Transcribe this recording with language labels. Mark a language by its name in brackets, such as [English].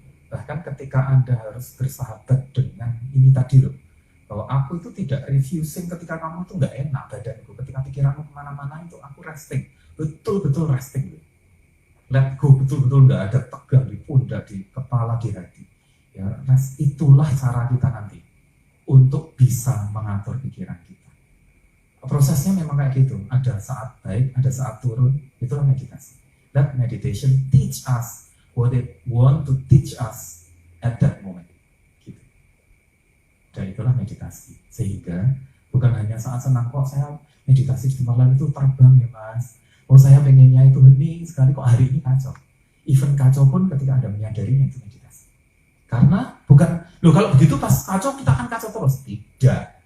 [Indonesian] Bahkan ketika Anda harus bersahabat dengan ini tadi loh, bahwa aku itu tidak [English] refusing [Indonesian] ketika kamu itu nggak enak badanku, ketika pikiranmu kemana-mana itu aku [English] resting, betul-betul resting. Let go, [Indonesian] betul-betul nggak ada tegang di pundak, di kepala, di hati. Ya, rest itulah cara kita nanti untuk bisa mengatur pikiran kita. Prosesnya memang kayak gitu, ada saat baik, ada saat turun, itulah meditasi. [English] Let meditation teach us what it want to teach us at that moment. [Indonesian] Gitu. Dan itulah meditasi. Sehingga bukan hanya saat senang kok saya meditasi di tempat lain itu terbang ya mas. Oh saya pengennya itu hening sekali kok hari ini kacau. [English] Even [Indonesian] kacau pun ketika Anda menyadarinya itu meditasi. Karena bukan, loh kalau begitu pas kacau kita akan kacau terus. Tidak.